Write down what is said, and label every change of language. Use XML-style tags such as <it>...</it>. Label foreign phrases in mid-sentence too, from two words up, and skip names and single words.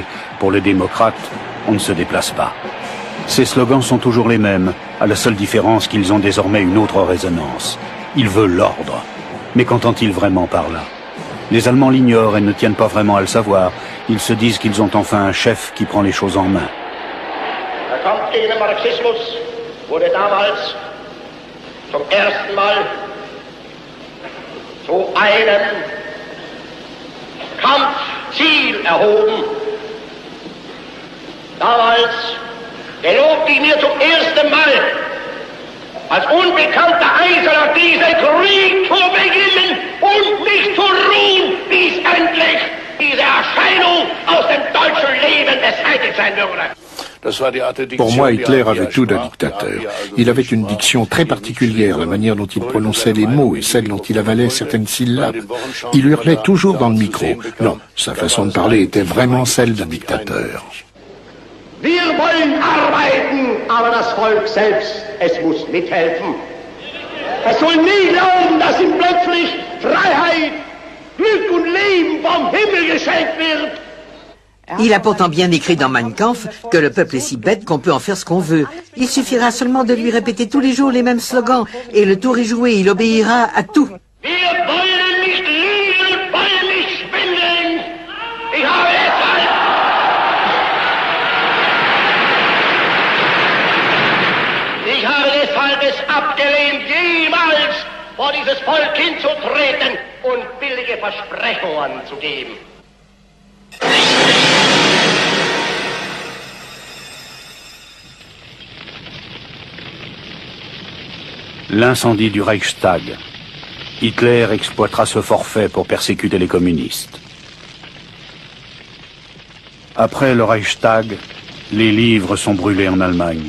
<fr>Pour les démocrates, on ne se déplace pas. Ces slogans sont toujours les mêmes, à la seule différence qu'ils ont désormais une autre résonance. Il veut l'ordre. Mais qu'entend-il vraiment par là? Les Allemands l'ignorent et ne tiennent pas vraiment à le savoir. Ils se disent qu'ils ont enfin un chef qui prend les choses en main.</fr> <de>Der Kampf gegen den Marxismus wurde damals zum ersten Mal zu einem Kampfziel erhoben. Damals gelobte ich mir zum ersten Mal, als unbekannter Eiserner diesen Krieg zu beginnen und nicht zu ruhen, bis endlich diese Erscheinung aus dem deutschen Leben beseitigt sein würde.</de> <fr>Pour moi, Hitler avait tout d'un dictateur. Il avait une diction très particulière, la manière dont il prononçait les mots et celle dont il avalait certaines syllabes. Il hurlait toujours dans le micro. Non, sa façon de parler était vraiment celle d'un dictateur.</fr> <de>Wir wollen arbeiten, aber das Volk selbst, es muss mithelfen. Es soll nie glauben, dass ihm plötzlich Freiheit, Glück und Leben vom Himmel geschenkt wird.</de> <fr>Il a pourtant bien écrit dans Mein Kampf que le peuple est si bête qu'on peut en faire ce qu'on veut. Il suffira seulement de lui répéter tous les jours les mêmes slogans et le tour est joué, il obéira à tout.</fr> <de>Wir wollen nicht lieben, wollen nicht schwindeln. Ich habe deshalb es abgelehnt, jemals vor dieses Volk hinzutreten und billige Versprechungen zu geben.</de> <fr>L'incendie du Reichstag. Hitler exploitera ce forfait pour persécuter les communistes. Après le Reichstag, les livres sont brûlés en Allemagne.</fr>